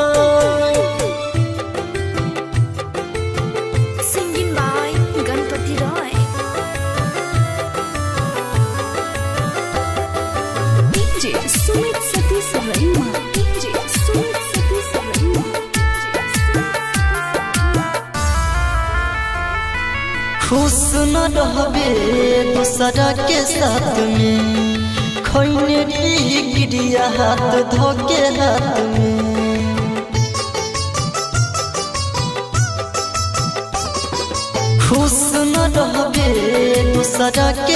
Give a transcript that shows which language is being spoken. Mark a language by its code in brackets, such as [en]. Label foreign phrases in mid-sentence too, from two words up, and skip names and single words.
[en] Singing by Ganpati Roy. DJ Sumit Satish Rema. DJ Sumit Satish Rema. [bho] खुश न रहबे दूसरा के साथ में खैने गिरिया हाथ धोके हाथ में खुश न रहबे दूसरा के